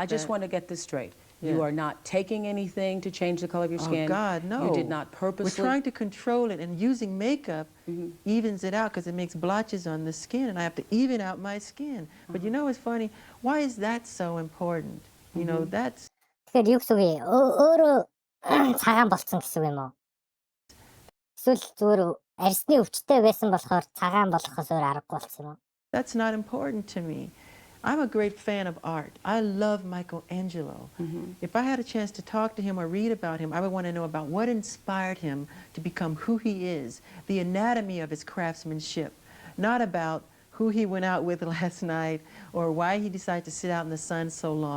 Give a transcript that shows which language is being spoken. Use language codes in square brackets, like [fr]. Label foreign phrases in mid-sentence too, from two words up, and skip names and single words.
[en] I just want to get this straight. You are not taking anything to change the color of your skin? Oh, God, no. You did not purposely... We're trying to control it, and using makeup evens it out because it makes blotches on the skin, and I have to even out my skin. But you know what's funny? Why is that so important? You know, that's... [mn] Тэгэхээр юу гэсэн үг вэ? Өөрөө цагаан болсон гэсэн үг юм уу? Эсвэл зүгээр арьсны өвчтэй байсан болохоор цагаан болохоос өөр аргагүй болсон юм уу? [en] That's not important to me. I'm a great fan of art. I love Michelangelo. If I had a chance to talk to him or read about him, I would want to know about what inspired him to become who he is, the anatomy of his craftsmanship, not about who he went out with last night or why he decided to sit out in the sun so long.